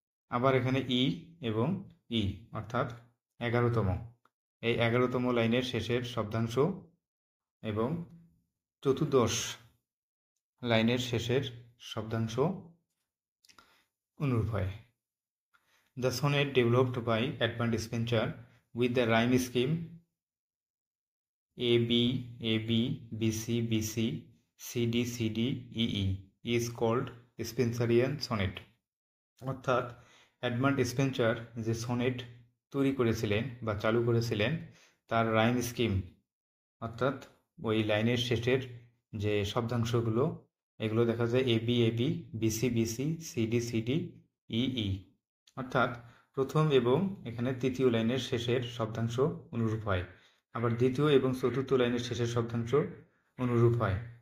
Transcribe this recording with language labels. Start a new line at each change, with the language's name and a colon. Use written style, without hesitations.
Bangla: আবার এখানে ই এবং ই অর্থাৎ 11তম, এই 11তম লাইনের শেষের শব্দাংশ এবং চতুর্দশ লাইনের শেষের শব্দাংশ অনুরূপ হয়।
English: The sonnet developed by Edmund Spenser with the rhyme scheme AB, AB, BC, BC, CD, CD, EE is called Spenserian sonnet.
Bangla: অর্থাৎ এডমান্ড স্পেন্সার যে সনেট তৈরি করেছিলেন বা চালু করেছিলেন তার রাইম স্কিম, অর্থাৎ ওই লাইনের শেষের যে শব্দাংশগুলো এগুলো দেখা যায় AB AB, BC BC, CD CD, EE, অর্থাৎ প্রথম এবং এখানে তৃতীয় লাইনের শেষের শব্দাংশ অনুরূপ হয়, আবার দ্বিতীয় এবং চতুর্থ লাইনের শেষের শব্দাংশ অনুরূপ হয়।